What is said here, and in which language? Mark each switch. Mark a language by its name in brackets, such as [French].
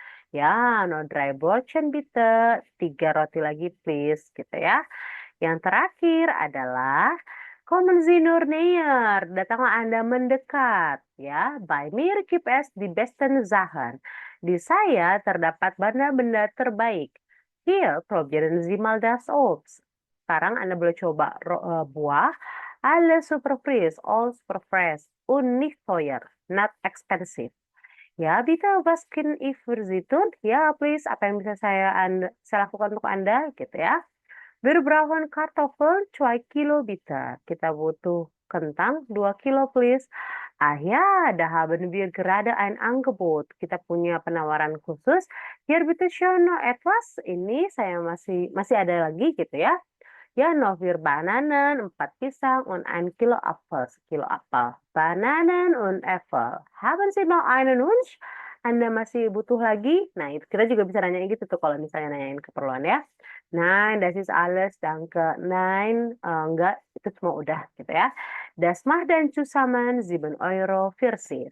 [Indonesian] Ya, [German] no dry Brötchen bitte. [Indonesian] 3 roti lagi please, gitu ya. Yang terakhir adalah [German] kommen Sie nur näher. [Indonesian] Datanglah Anda mendekat, ya. [German] Bei mir gibt es die besten Sachen. [Indonesian] Di saya terdapat benda-benda terbaik. [German] Hier, probieren Sie mal das Obst. [Indonesian] Sekarang Anda boleh coba buah. [German] Alles super frisch, [English] all super fresh, [German] und nicht teuer, [English] not expensive. [German] Ya, bitte was kann ich für Sie tun? [Indonesian] Ya, please, apa yang bisa saya lakukan untuk Anda, gitu ya. [German] Wir brauchen Kartoffeln 2 Kilo bitte. [Indonesian] Kita butuh kentang 2 kilo, [German] please. Ah ya, da haben wir gerade ein Angebot. [Indonesian] Kita punya penawaran khusus. [German] Hier bitte schön noch etwas. [Indonesian] Ini saya masih ada lagi, gitu ya. [German] Ja, noch 4 Bananen, [Indonesian] 4 Pisang, [German] und 1 Kilo Apfel. [Indonesian] Sekilo apel. [German] Bananen und Äpfel. Haben Sie noch einen Wunsch? [Indonesian] Anda masih butuh lagi? Nah, itu kita juga bisa nanya gitu tuh kalau misalnya nanyain keperluan ya. [German] Nein, das ist alles, danke. [Indonesian] Nein, enggak, itu semua udah gitu ya. [German] Das macht dann zusammen 7 Euro 40.